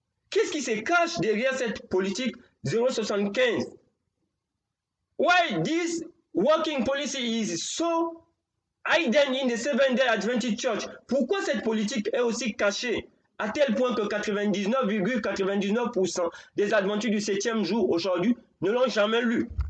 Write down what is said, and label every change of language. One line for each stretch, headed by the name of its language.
French: Qu'est-ce qui se cache derrière cette politique 075?
English: Why this working policy is so hidden in the Seventh-day Adventist Church?
French: Pourquoi cette politique est aussi cachée à tel point que 99,99% des adventistes du 7e jour aujourd'hui ne l'ont jamais lu?